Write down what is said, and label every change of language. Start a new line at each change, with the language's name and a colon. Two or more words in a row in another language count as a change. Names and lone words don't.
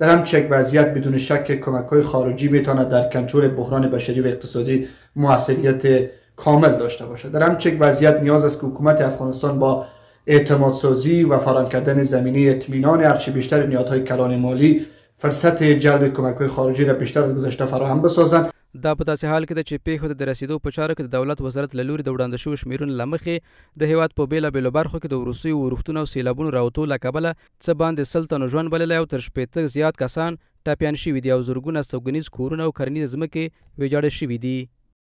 Persian: در همچین وضعیت بدون شک کمک‌های خارجی میتواند در کنترل بحران بشری و اقتصادی موثریت کامل داشته باشد. در همچین وضعیت نیاز است که حکومت افغانستان با اعتمادسازی و فراهم کردن زمینه اطمینان هرچه بیشتر نیازهای کلان مالی فرصت جلب کمک‌های خارجی را بیشتر از گذشته فراهم بسازند.
Pashto: دا په داسې حال کې ده چې پیښو ته د رسیدو په چارو کې د دولت وزارت له لوري د وړاندې شویو شمیرونو له مخې د هیواد په بېلابېلو برخو کې د وروستیو اورښتونو او سیلابونو راوتو له کبله څه باندې 100 تنو ژوند بللی او تر 80 زیات کسان ټپیان شوي دي او زرګونه سوګنیز کورونه او کرنیزې ځمکې ویجاړې شوي دي.